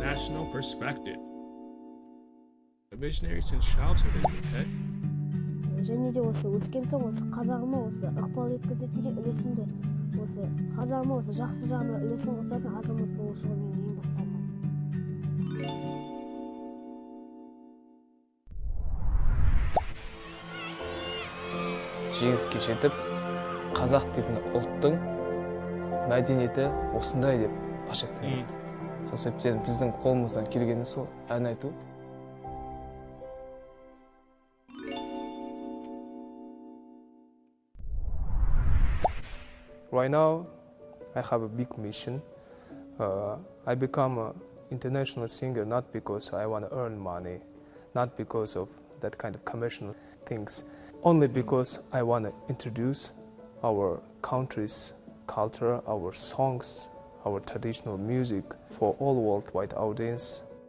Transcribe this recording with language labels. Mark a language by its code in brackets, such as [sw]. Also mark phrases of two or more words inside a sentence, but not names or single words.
[en] National perspective. A visionary since childhood, okay? [kk] және де осы өскен соң осы қазағыма осы ықпал еткізетін үлесімді осы қазағыма осы жақсы жағына үлесін қосатын азамат болушы менің ең басты арманым. Жеңіске жетіп, қазақ дейтін ұлттың мәдениеті осындай деп паш еткен. Сол себептен біздің қолымыздан келгені сол ән айту. [en] Right now, I have a big mission. I become an international singer not because I want to earn money, not because of that kind of commercial things, only because I want to introduce our country's culture, our songs, our traditional music for all worldwide audience.